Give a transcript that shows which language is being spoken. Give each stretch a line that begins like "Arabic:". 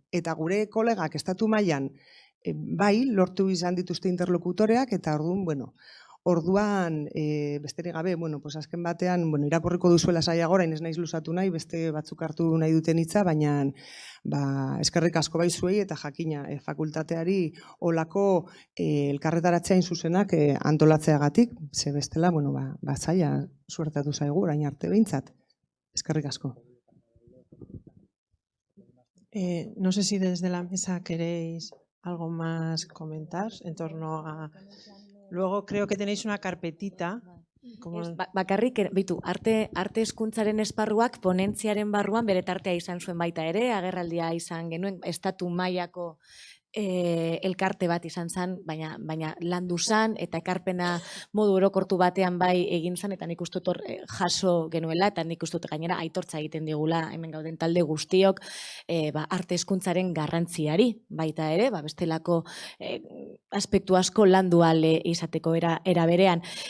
Basque: Eta gure kolegak estatu mailan bai, lortu izan dituzte interlokutoreak, eta orduan, besterik gabe, azken batean, irakurriko duzuela saiagora, ez naiz luzatu nahi, beste batzuk hartu nahi duten hitza, baina eskerrik asko bai zuei eta jakina fakultateari olako elkarretaratzeain zuzenak antolatzeagatik, ze bestela, zaila suertatu zaigu, orain arte behintzat. Eskerrik asko.
Spanish: No sé si desde la mesa queréis algo más comentar en torno a... Luego creo que tenéis una carpetita.
Basque: Bakarrik, arte hezkuntzaren esparruak ponentziaren barruan bere tartea izan zuen baita ere, agerraldia izan genuen, estatu mailako elkarte bat izan zen, baina landu zen, eta ekarpena modu orokortu batean bai egin zen, eta nik uste dut jaso genuela, eta nik uste dut gainera aitortza egiten digula hemen gauden talde guztiok arte hezkuntzaren garrantziari baita ere, bestelako aspektu asko landu ahal izateko era berean.